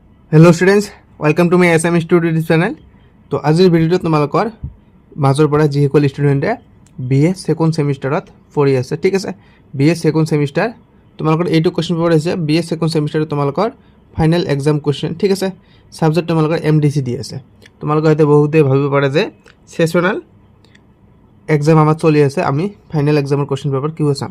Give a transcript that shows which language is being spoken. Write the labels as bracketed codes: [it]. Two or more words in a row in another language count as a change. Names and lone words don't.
[en] Hello students welcome to my SM Studio channel. [hi] तो आजिर भिडिओ तुम्हारे [as] মাজৰ পৰা যিসকল ষ্টুডেণ্টে [en] BA second semester [as] পঢ়ি আছে, ঠিক আছে। [en] BA second semester [as] তোমালোকৰ এইটো [en] question paper [as] হৈছে [en] BA second semester [as] তোমালোকৰ [en] final exam question, [as] ঠিক আছে। সাবজেক্ট তোমালোকৰ MDC দি আছে। তোমালোকে হয়তো বহুতে ভাবিব পাৰে যে [en] sessional exam [as] আমাৰ চলি আছে, আমি [en] final exam question paper [as] কিয় চাম।